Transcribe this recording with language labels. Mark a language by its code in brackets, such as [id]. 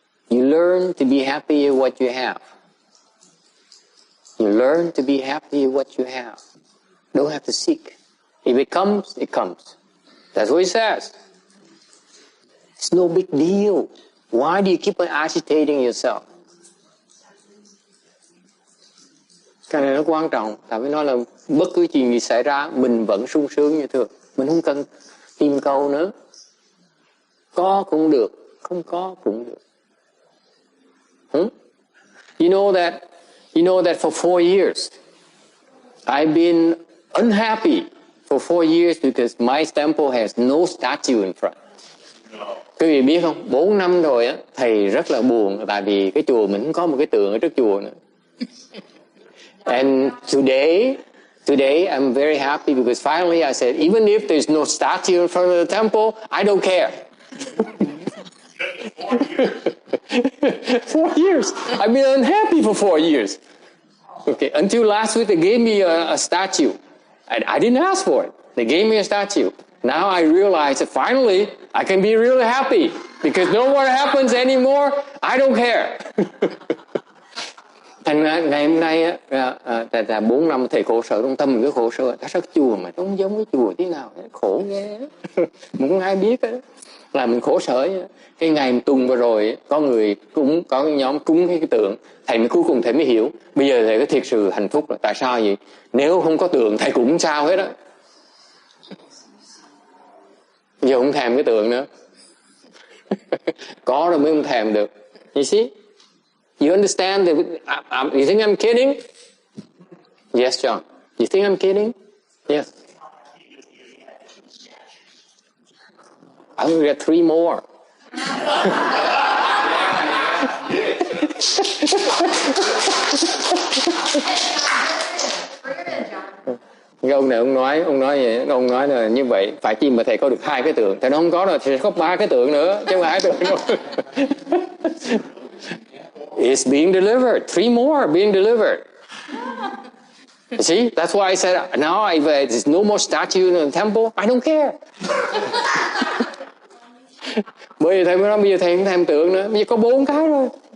[en] You learn to be happy with what you have. You learn to be happy with what you have. Don't have to seek. If it comes, it comes. That's what he says. It's no big deal. Why do you keep on agitating yourself? [vi] Cái này nó quan trọng. Tại vì nói là bất cứ chuyện gì xảy ra, mình vẫn sung sướng như thường. Mình không cần tìm cầu nữa. Có cũng được, Không có cũng được. [en] You know that for 4 years, I've been unhappy for 4 years because my temple has no statue in front. [vi] Quý vị biết không, 4 năm rồi á, thầy rất là buồn tại vì cái chùa mình không có một cái tượng ở trước chùa nữa. [en] And today I'm very happy because finally I said, even if there's no statue in front of the temple, I don't care. 4 years. I've been unhappy for 4 years. Okay, until last week they gave me a statue. I didn't ask for it. They gave me a statue. Now I realize that finally I can be really happy because no more happens anymore. I don't care. [vi] Thành ra ngày hôm nay là 4 năm thầy khổ sở trong tâm, cái khổ sở tại sao cái chùa mà không giống cái chùa tí nào, khổ ghê. Mà không ai biết đó. Là mình khổ sở. Cái ngày tuần vừa rồi có người cúng, có cái nhóm cúng cái tượng, thầy mới cuối cùng thầy mới hiểu. Bây giờ thầy có thiệt sự hạnh phúc là tại sao vậy? Nếu không có tượng thầy cũng không sao hết á. Giờ không thèm cái tượng nữa. Có rồi mới không thèm được. [en] You see? You understand that? You think I'm kidding? Yes, John. You think I'm kidding? Yes. I'm going to get 3 more. [vi] Cái ông này ông nói là như vậy, phải chi mà thầy có được 2 cái tượng, thầy nó không có rồi thì có 3 cái tượng nữa chứ không phải 2 tượng đâu. [en] It's being delivered. 3 more are being delivered. You see, that's why I said now there's no more statue in the temple. I don't care. [vi] Bởi vì thầy mới nói bây giờ thầy không thèm tượng nữa, bây giờ có 4 cái rồi.